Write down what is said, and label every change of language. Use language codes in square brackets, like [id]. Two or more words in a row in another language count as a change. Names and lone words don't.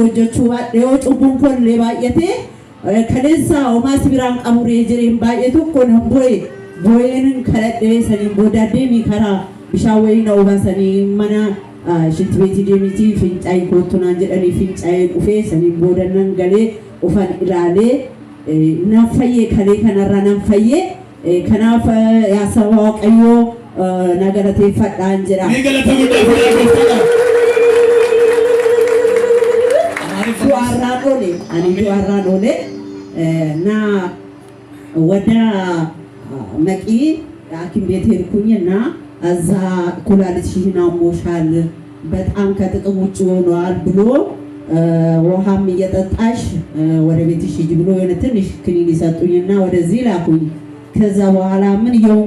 [om] hojjechuu baadhee yoo cubbuun kollee baay'ate kaleessa homaa si biraan qaburee jireen baay'ee tokko nan boo'een kadhadhee saniin booda deemii karaa bishaan wayina obaasanii mana shitbeetii deemitii fincaa'ii koottunaan jedhanii fincaa'ee dhufee saniin booda nan galee ufan ilaalee nan fayyee kalee kanarra nan fayyee kanaaf yaa saba Waaqayyoo na galateeffadhaan jedha. Ni galateeffadhaan. Du'arraan oole na wada maqii [am] ሐኪም ቤት ሄድኩኝና እዛ ኩላሊትሽን አሞሻል በጣም ከጥቅም ውጭ ሆኗል ብሎ ውሃም እየጠጣሽ ወደ ቤትሽ ሂጂ ብሎ የሆነ ትንሽ ክኒን ሰጡኝና ወደዚህ ላኩኝ። ከዛ በኋላ ምን እየሆንኩ